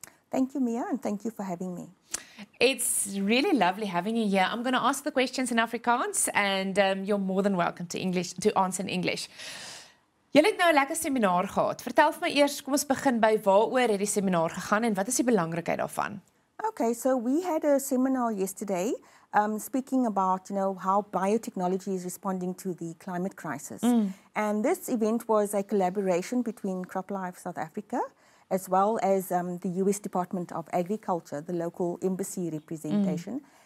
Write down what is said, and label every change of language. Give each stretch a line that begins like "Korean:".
English: Thank you, Mia, and thank you for having me. It's really lovely having you here. I'm going to ask the questions in Afrikaans, and you're more than welcome to answer in English.
Afrikaans: Julle het nou 'n lekker seminar gehad. Vertel vir my eers, kom ons begin by waaroor het die seminar gegaan en wat is die belangrikheid daarvan?
English: Okay, so we had a seminar yesterday speaking about, how biotechnology is responding to the climate crisis. And this event was a collaboration between CropLife South Africa as well as the US Department of Agriculture, the local embassy representation.